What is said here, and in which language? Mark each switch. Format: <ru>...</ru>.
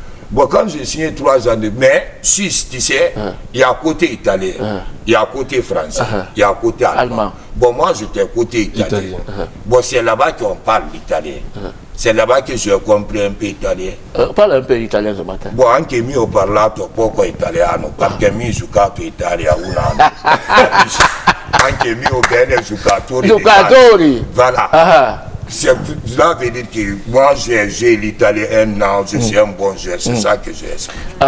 <fr>Bon, quand j'ai signé 3 ans de... Mais, Suisse, tu sais, il y a côté italien, il y a côté français, il y a côté allemand. Bon, moi, j'étais côté italien. Bon, c'est là-bas qu'on parle l'italien. C'est là-bas que j'ai compris un peu italien. Parle un peu italien ce matin.</fr> <it>Bon, anche mio parlato poco italiano, perché mi giocato Italia un anno. Anche mio bene giocatori. Giocatori.</it> <fr>Voilà. Cela veut dire que moi j'ai l'italien un an, je suis un bon joueur, c'est ça que j'ai expliqué.</fr>